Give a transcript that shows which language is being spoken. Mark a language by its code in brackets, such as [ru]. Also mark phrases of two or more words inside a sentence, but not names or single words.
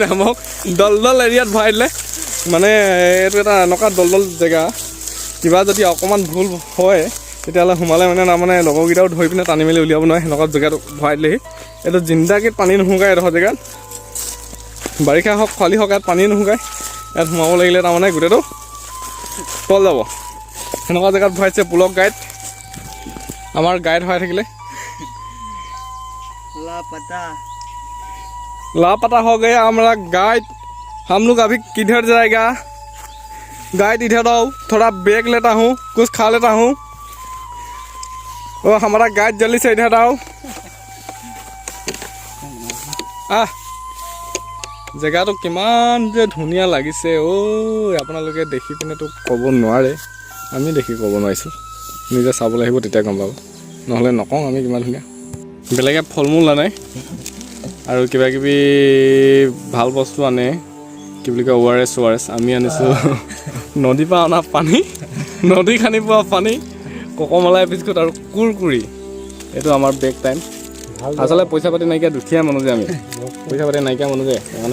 [as] আমাক দলদল এৰিয়াত ভৰাই দিলে মানে এইটো এটা এনেকুৱা দলদল জেগা কিবা যদি অকণমান ভুল হয় তেতিয়াহ'লে সোমালে মানে তাৰমানে লগৰকেইটাও ধৰি পিনে টানি মেলি উলিয়াব নোৱাৰে সেনেকুৱা জেগাত ভৰাই দিলেহি এইটো জিন্দাগীত পানী নুশুকায় এডোখৰ জেগাত বাৰিষা হওক খৰালি হওক ইয়াত পানী নুশুকায় ইয়াত সোমাব লাগিলে তাৰমানে গোটেইটো তল যাব সেনেকুৱা জেগাত ভৰাইছে পুলক গাইড আমাৰ গাইড ভৰাই থাকিলে [hi] लापता हो गया हमारा गाइड हम लोग अभी किधर जाएगा गाइड इधर आओ थोड़ा ब्रेक लेता हूँ कुछ खा लेता हूँ और हमारा गाइड जल्दी से इधर आओ [as] জেগাটো কিমান যে ধুনীয়া লাগিছে ও আপোনালোকে দেখি পিনে তো ক'ব নোৱাৰে আমি দেখি ক'ব নোৱাৰিছোঁ নিজে চাবলৈ আহিব তেতিয়া গম পাব নহ'লে নকওঁ আমি কিমান ধুনীয়া বেলেগে ফল মূল আনে আৰু কিবা কিবি ভাল বস্তু আনে কি বুলি কয় ORS আমি আনিছোঁ নদীৰ পৰা অনা পানী নদী খানি পোৱা পানী ককমলাই বিস্কুট আৰু কুৰকুৰি এইটো আমাৰ [en] break time [as] আচলতে পইচা পাতি নাইকিয়া দুখীয়া মানুহ যে আমি পইচা পাতি নাইকিয়া মানুহ যে মানে